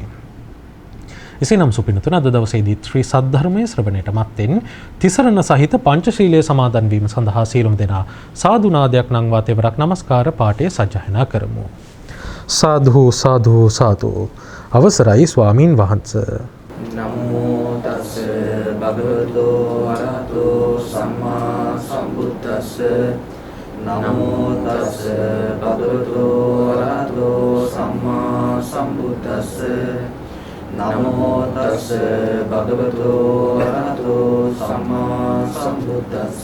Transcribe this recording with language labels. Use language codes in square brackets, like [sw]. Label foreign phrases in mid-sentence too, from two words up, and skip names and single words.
[si] එසේනම් සුපින්නතුන් අද දවසේදී ශ්‍රී සද්ධර්මයේ ශ්‍රවණයට මත්තෙන් තිසරණ සහිත පංචශීලයේ සමාදන් වීම සඳහා සීලම දෙනා සාදු නාදයක් නංවා තෙවරක් නමස්කාර පාඨය සජ්ජායනා කරමු. සාදු සාදු සාදු. අවසරයි ස්වාමින් වහන්සේ. [pi] නමෝ තස් භගවතෝ අරහතෝ සම්මා සම්බුද්දස්ස. නමෝ තස් භගවතෝ අරහතෝ සම්මා සම්බුද්දස්ස. නමෝ තස් භගවතෝ අරහතෝ සම්මා සම්බුද්දස්ස.